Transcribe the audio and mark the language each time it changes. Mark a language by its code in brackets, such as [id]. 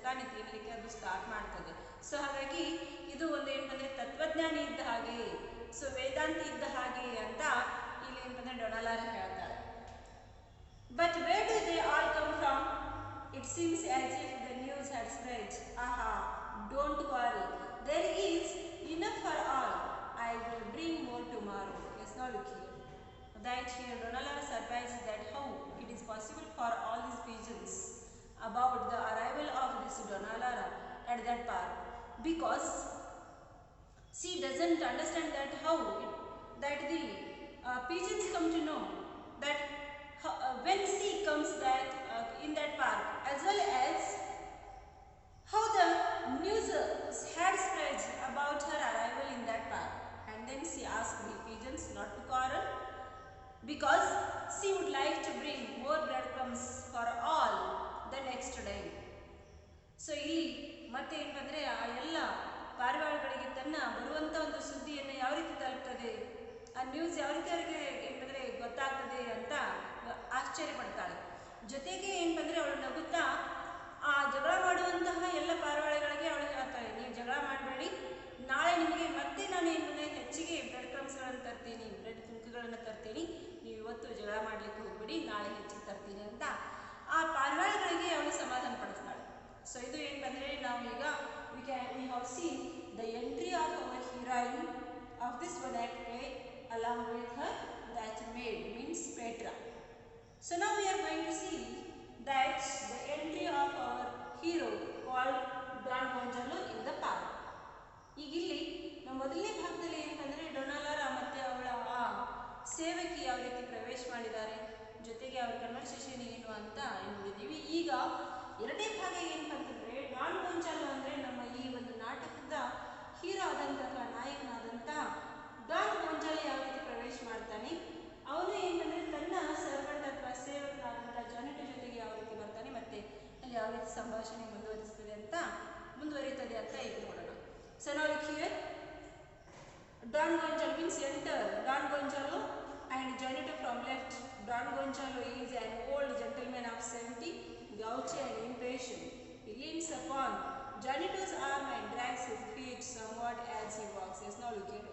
[kn] ಕಲಿಯಲಿಕ್ಕೆ ಅದು ಸ್ಟಾರ್ಟ್ ಮಾಡ್ತದೆ. ಸೊ ಹಾಗಾಗಿ ಇದು ಒಂದು ಏನಂದರೆ ತತ್ವಜ್ಞಾನಿ ಇದ್ದ ಹಾಗೆ, ಸೊ ವೇದಾಂತಿ ಇದ್ದ ಹಾಗೆ ಅಂತ ಇಲ್ಲಿ ಏನಂದರೆ ಡೊನಾಲಾರ ಹೇಳ್ತಾರೆ. [en] But where do they all come from? It seems as if the news had spread. Aha, don't worry. There is enough for all. I will bring more tomorrow. Yes, now look here. That here Donalara surprised that how it is possible for all these pigeons about the arrival of this Donalara at that park. Because she doesn't understand that how that the pigeons come to know that when she comes that in that park, as well as how the news had spread about her arrival in that park. And then she asked the pigeons not to quarrel because she would like to bring more breadcrumbs for all the next day. [kn] So ಇಲ್ಲಿ ಮತ್ತೆ ಏನಂದರೆ ಆ ಎಲ್ಲ ಪಾರಿವಾಳಗಳಿಗೆ ತನ್ನ ಬರುವಂಥ ಒಂದು ಸುದ್ದಿಯನ್ನು ಯಾವ ರೀತಿ ತಲುಪ್ತದೆ, ಆ ನ್ಯೂಸ್ ಯಾವ ರೀತಿ ಅವರಿಗೆ ಏನಂದರೆ ಗೊತ್ತಾಗ್ತದೆ ಅಂತ ಆಶ್ಚರ್ಯ ಪಡ್ತಾಳೆ. ಜೊತೆಗೆ ಏನಂದರೆ ಅವಳು ನಗುತ್ತಾ ಆ ಜಗಳ ಮಾಡುವಂತಹ ಎಲ್ಲ ಪಾರಿವಾಳಗಳಿಗೆ ಅವಳು ಹೇಳ್ತಾಳೆ, ನೀವು ಜಗಳ ಮಾಡಬೇಡಿ, ನಾಳೆ ನಿಮಗೆ ಮತ್ತೆ ನಾನು ಏನಂದರೆ ಹೆಚ್ಚಿಗೆ ಬ್ರೆಡ್ ಕ್ರಮ್ಸ್ಗಳನ್ನು ತರ್ತೀನಿ, ಬ್ರೆಡ್ ತುಣುಕುಗಳನ್ನು ತರ್ತೀನಿ, ನೀವು ಇವತ್ತು ಜಗಳ ಮಾಡಲಿಕ್ಕೆ ಹೋಗ್ಬಿಡಿ, ನಾಳೆ ಹೆಚ್ಚಿಗೆ ತರ್ತೀನಿ ಅಂತ ಆ ಪಾರಿವಾಳಗಳಿಗೆ ಅವಳು ಸಮಾಧಾನ ಪಡಿಸ್ತಾಳೆ. ಸೊ ಇದು ಏನಂದರೆ ನಾವು ಈಗ [en] we have seen the entry of our heroine of this Bonnet play along with her that maid, means Petra. So now we are going to see that the entry of our hero called Don Gonzalo in the park. [kn] ಈಗ ಇಲ್ಲಿ ನಮ್ಮ ಮೊದಲನೇ ಭಾಗದಲ್ಲಿ ಏನಂದರೆ ಡೊನಾಲಾರ ಮತ್ತು ಅವಳ ಆ ಸೇವಕಿ ಯಾವ ರೀತಿ ಪ್ರವೇಶ ಮಾಡಿದ್ದಾರೆ, ಜೊತೆಗೆ ಅವರ ಕನ್ವರ್ಸೇಷನ್ ಏನು ಅಂತ ನೋಡಿದ್ದೀವಿ. ಈಗ ಎರಡನೇ ಭಾಗ ಏನಂತಂದರೆ ಡಾನ್ ಗೊಂಜಾಲೋ ಅಂದರೆ ನಮ್ಮ ಈ ಒಂದು ನಾಟಕದ ಹೀರೋ ಆದಂತಹ ನಾಯಕನಾದಂತಹ ಡಾನ್ ಗೊಂಜಾಲೋ ಯಾವ ರೀತಿ ಪ್ರವೇಶ ಮಾಡ್ತಾನೆ, ಅವನು ಏನಂದರೆ ತನ್ನ ಸರ್ವೆಂಟ್ ಅಥವಾ ಸೇವಕನಾದಂಥ ಜಾನಿಟೋ ಜೊತೆಗೆ ಯಾವ ರೀತಿ ಬರ್ತಾನೆ ಮತ್ತು ಅಲ್ಲಿ ಯಾವ ರೀತಿ ಸಂಭಾಷಣೆ ಮುಂದುವರಿಸ್ತದೆ ಅಂತ ಮುಂದುವರಿತದೆ ಅಂತ ಈಗ ನೋಡೋಣ. ಸೊ ನಾವು [en] Here Don Gonzalo means enter Don Gonzalo and Janito from left. Don Gonzalo is an old gentleman of 70, gouty and impatient. He leans upon Janito's arm and drags his feet somewhat as he walks. Yes, now look here.